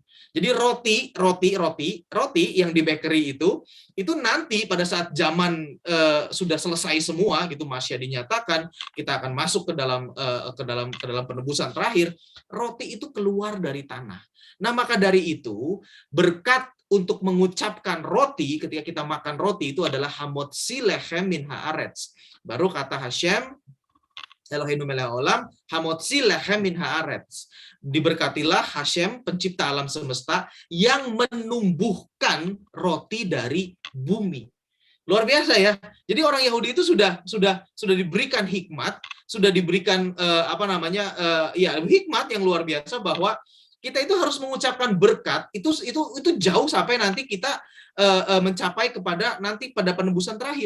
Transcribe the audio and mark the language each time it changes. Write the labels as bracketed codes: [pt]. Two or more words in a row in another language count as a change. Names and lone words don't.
[id] Jadi roti yang di bakery itu nanti pada saat zaman sudah selesai semua gitu, Masyiah dinyatakan, kita akan masuk ke dalam penebusan terakhir, roti itu keluar dari tanah. Nah, maka dari itu berkat untuk mengucapkan roti, ketika kita makan roti itu adalah [he] המוציא לחם מן הארץ. ברוך אתה השם אלהינו מלך העולם, המוציא לחם מן הארץ. [id] Diberkatilah Hashem pencipta alam semesta yang menumbuhkan roti dari bumi. Luar biasa ya. Jadi orang Yahudi itu sudah diberikan hikmat, sudah diberikan hikmat yang luar biasa, bahwa kita itu harus mengucapkan berkat itu jauh sampai nanti kita mencapai kepada nanti pada penebusan terakhir.